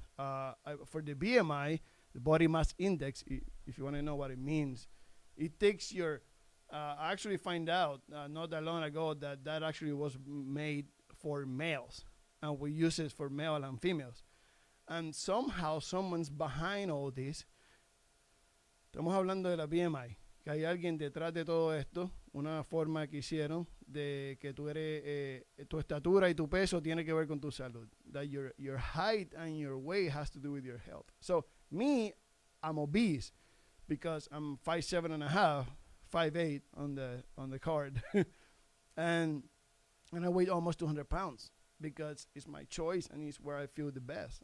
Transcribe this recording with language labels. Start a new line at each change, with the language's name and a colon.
English: For the BMI, the body mass index, if you want to know what it means, it takes your, I actually find out not that long ago that actually was made for males, and we use it for male and females. And somehow someone's behind all this.
Spanish: Estamos hablando de la BMI. Que hay alguien detrás de todo esto, una forma que hicieron de que tú eres, tu estatura y tu peso tiene que ver con tu salud.
English: That your height and your weight has to do with your health. So me, I'm obese because I'm 5'7.5", 5'8" on the card, and I weigh almost 200 pounds because it's my choice and it's where I feel the best.